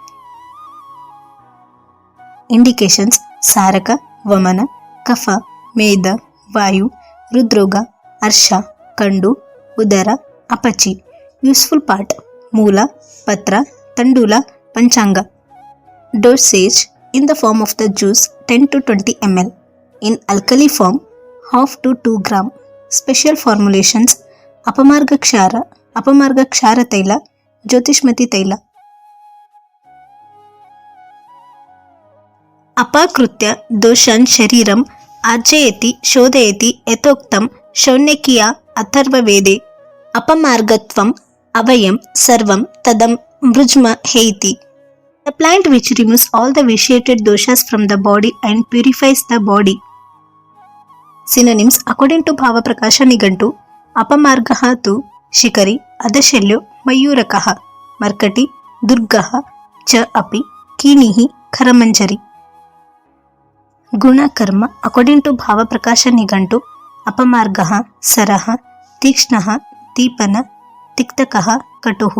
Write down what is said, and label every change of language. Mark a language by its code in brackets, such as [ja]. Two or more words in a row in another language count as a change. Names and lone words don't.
[sa] ಇಂಡಿಕೇಶನ್ಸ್: ಸಾರಕ, ವಮನ, ಕಫ, ಮೇದ, ವಾಯು, ಹೃದ್ರೋಗ, ಅರ್ಶ, ಕಂಡು, ಉದರ, ಅಪಚಿ. [en] useful part: [sa] ಮೂಲ, ಪತ್ರ, ತಂಡೂಲ, ಪಂಚಾಂಗ. [en] ಡೋಸೇಜ್: in the form of the juice 10 to 20 ml. ಇನ್ alkali form 1/2 to 2 gram. special formulations: ಅಪಮಾರ್ಗ ಕ್ಷಾರ, ಅಪಮಾರ್ಗ ಕ್ಷಾರ ತೈಲ, ಜ್ಯೋತಿಷ್ಮತಿ ತೈಲ. [sa] ಅಪಾಕೃತ್ಯ ದೋಷಾನ್ ಶರೀರಂ ಆರ್ಜಯತಿ ಶೋಧಯತಿ ಯಥೋಕ್ತಂ ಶೌನಕಿಯ ಅಥರ್ವವೇದೆ. ಅಪಮಾರ್ಗತ್ವಂ ಅವಯಂ ಸರ್ವಂ ತದಂ ಮೃಜ್ಮ ಹೇತಿ. [en] The plant which removes all the vitiated doshas from the body and purifies the body. Synonyms according to [sa] ಭಾವಪ್ರಕಾಶ ನಿಘಂಟು: ಅಪಮಾರ್ಗಃ ತು ಶಿಖರಿ, ಅದಶಲ್ಯೋ, ಮಯೂರಕಃ, ಮರ್ಕಟಿ, ದುರ್ಗಃ ಚ ಅಪಿ, ಕೀಣಿಃ, ಖರಮಂಜರಿ. ಗುಣ ಕರ್ಮ [en] according to [sa] ಭಾವಪ್ರಕಾಶ ನಿಘಂಟು: ಅಪಮಾರ್ಗಃ ಸರಃ, ತೀಕ್ಷ್ಣಃ, ದೀಪನ, ತಿಕ್ತಕಃ, ಕಟುಃ.